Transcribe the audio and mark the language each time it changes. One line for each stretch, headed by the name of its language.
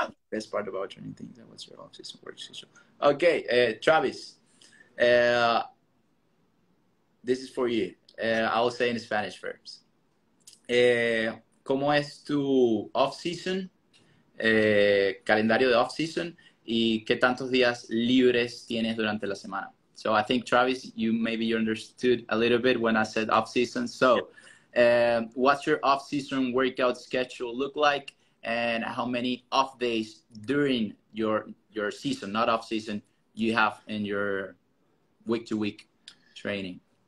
English: Best part about training things. What's your off-season work schedule? Okay, Travis. This is for you. I will say in Spanish first.
Spanish: ¿Cómo es tu off-season? Calendario de off-season y qué tantos días libres tienes durante la semana.
English: So I think, Travis, maybe you understood a little bit when I said off-season. So what's your off-season workout schedule look like, and how many off days during your season, not off-season, you have in your week-to-week training?